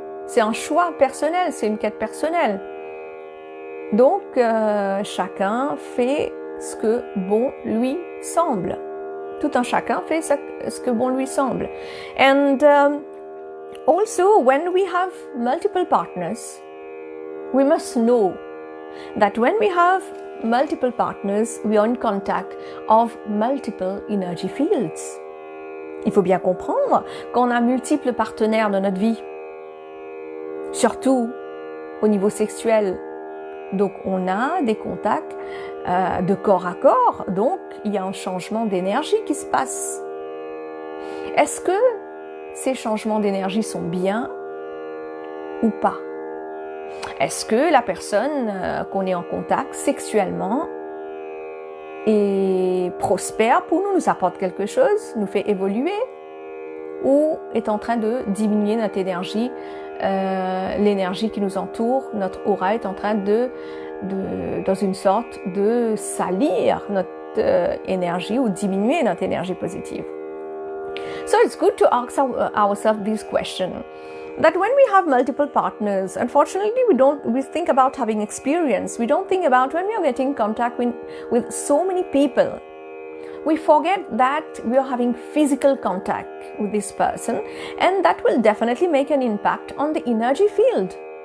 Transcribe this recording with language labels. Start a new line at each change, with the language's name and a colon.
French: C'est un choix personnel, c'est une quête personnelle. Donc chacun fait ce que bon lui semble. Tout un chacun fait ce que bon lui semble.
English: And also, when we have multiple partners, we must know that when we have multiple partners, we are in contact of multiple energy fields.
French: Il faut bien comprendre qu'on a multiples partenaires dans notre vie, surtout au niveau sexuel. Donc on a des contacts de corps à corps, donc il y a un changement d'énergie qui se passe. Est-ce que ces changements d'énergie sont bien ou pas? Est-ce que la personne qu'on est en contact sexuellement est prospère pour nous apporte quelque chose, nous fait évoluer? ou est en train de diminuer notre énergie, l'énergie qui nous entoure, notre aura est en train dans une sorte de salir notre énergie ou diminuer notre énergie positive.
English: So it's good to ask ourselves this question. That when we have multiple partners, unfortunately we think about having experience. We don't think about when we are getting in contact with so many people. We forget that we are having physical contact with this person, and that will definitely make an impact on the energy field.